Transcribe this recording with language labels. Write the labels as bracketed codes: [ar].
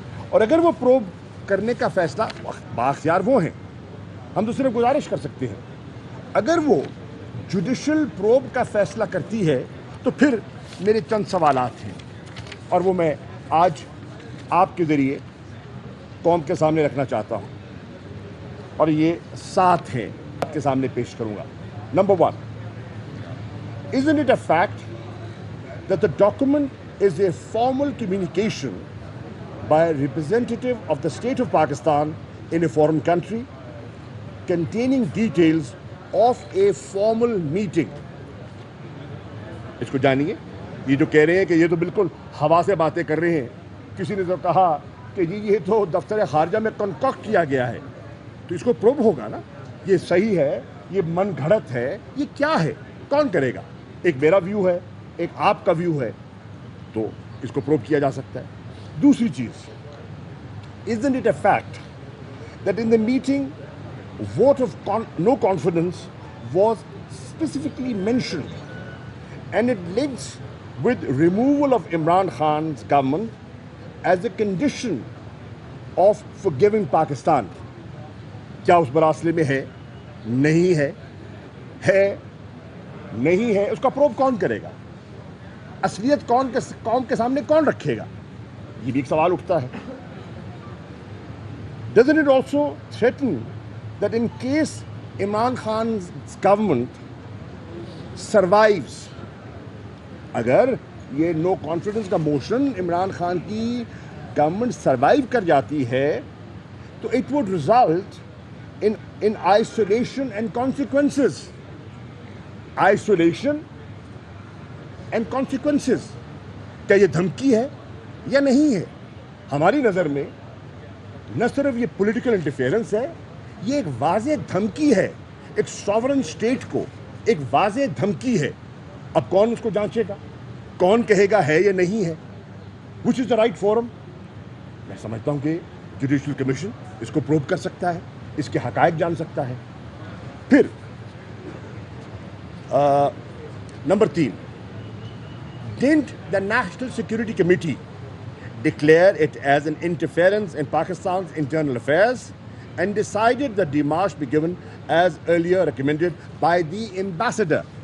[ur] اور اگر وہ پروب کرنے کا فیصلہ, بااختیار وہ ہیں, ہم تو صرف گزارش کر سکتے ہیں, اگر وہ جوڈیشل پروب کا فیصلہ کرتی ہے, تو پھر میرے چند سوالات ہیں, اور وہ میں آج آپ کے ذریعے قوم کے سامنے رکھنا چاہتا ہوں, اور یہ 7 ہیں, آپ کے سامنے پیش کروں گا. [en] Number 1, isn't it a fact that the document is a formal communication by a representative of the state of Pakistan in a foreign country containing details of a formal meeting? [ur] اس کو جانیے. یہ جو کہہ رہے ہیں کہ یہ تو بالکل ہوا سے باتیں کر رہے ہیں, کسی نے تو کہا کہ جی یہ تو دفتر خارجہ میں کنکاکٹ کیا گیا ہے, تو اس کو پروب ہوگا نا, یہ صحیح ہے, یہ من گھڑت ہے, یہ کیا ہے, کون کرے گا؟ ایک میرا ویو ہے, ایک آپ کا ویو ہے, تو اس کو پروب کیا جا سکتا ہے. دوسری چیز, [en] isn't it a fact that in the meeting vote of no confidence was specifically mentioned, and it links with removal of Imran Khan's government as a condition of forgiving Pakistan. [ur] کیا اس مراسلے میں ہے؟ نہیں ہے. ہے نہیں ہے, اس کا پروب کون کرے گا؟ اصلیت قوم کے سامنے کون رکھے گا؟ یہ بھی ایک سوال اٹھتا ہے. [en] Doesn't it also threaten that in case Imran Khan's government survives, [ur] اگر یہ نو کانفیڈنس کا موشن عمران خان کی گورنمنٹ سروائیو کر جاتی ہے [en] تو it would result in isolation and consequences. Isolation and consequences. [ur] کیا یہ دھمکی ہے یا نہیں ہے؟ ہماری نظر میں نہ صرف یہ پولیٹیکل انٹرفیئرنس ہے, یہ ایک واضح دھمکی ہے, ایک سوورن اسٹیٹ کو ایک واضح دھمکی ہے. اب کون اس کو جانچے گا؟ کون کہے گا ہے یا نہیں ہے؟ [en] which is the right forum? [ur] میں سمجھتا ہوں کہ جوڈیشل کمیشن اس کو پروب کر سکتا ہے, اس کے حقائق جان سکتا ہے. پھر number 3, [en] didn't the National Security Committee declare it as an interference in Pakistan's internal affairs and decided that demarche be given as earlier recommended by the ambassador?